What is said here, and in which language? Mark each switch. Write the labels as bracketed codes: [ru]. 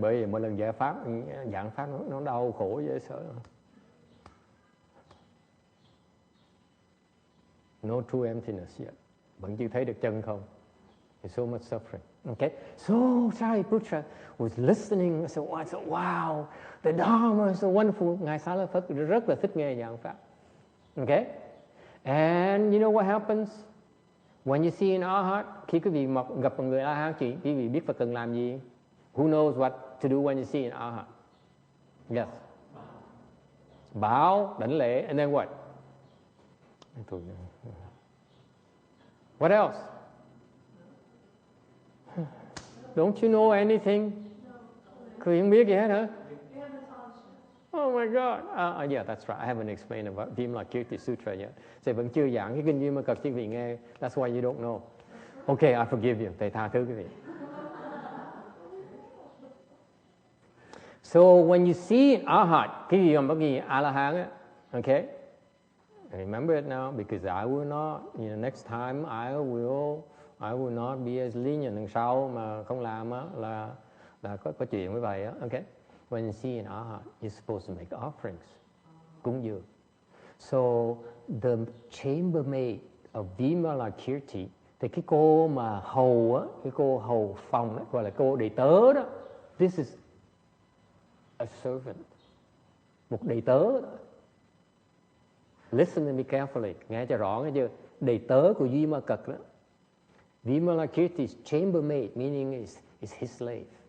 [vi] Bởi vì mỗi lần giảng pháp nó đau khổ dễ sợ. [en] No true emptiness yet. [vi] Vẫn chưa thấy được chân không. [en] There's so much suffering. Okay, so Shariputra was listening. So wow, the Dharma is so wonderful. [vi] Ngài Xá Lợi Phất rất là thích nghe giảng pháp. [en] Okay, and you know what happens when you see an arhat? [vi] Khi quý vị gặp một người arhat, quý vị biết phải cần làm gì? [en] Who knows what to do when you see an arhat? Yes. Bow, [vi] đảnh lễ, [en] and then what? What else? Don't you know anything? [vi] Cười không biết gì hết hả? [en] Oh my God. Yeah, that's right. I haven't explained about Vimalakirti Sutra yet. [vi] Thầy vẫn chưa giảng cái kinh Vimalakirti cho quý vị nghe. [en] That's why you don't know. Okay, I forgive you. [vi] Thầy tha thứ quý vị. [en] So when you see an arhat, [vi] cái gì mà bất kỳ A-la-hán á, okay? [en] Remember it now, because I will not, next time I will not be as lenient. [vi] Lần sau mà không làm á là có chuyện với vậy á, okay? [en] When you see an arhat, you're supposed to make offerings, [vi] cúng dường. [en] So the chambermaid of Vimalakirti, [vi] thì cái cô mà hầu á, cái cô hầu phòng á, gọi là cô đầy tớ đó. [en] This is a servant, [vi] một đầy tớ đó. [en] Listen to me carefully, [vi] nghe cho rõ nghe chưa? Đầy tớ của Vimalakirti đó. [en] Vimalakirti's chambermaid, meaning is his slave.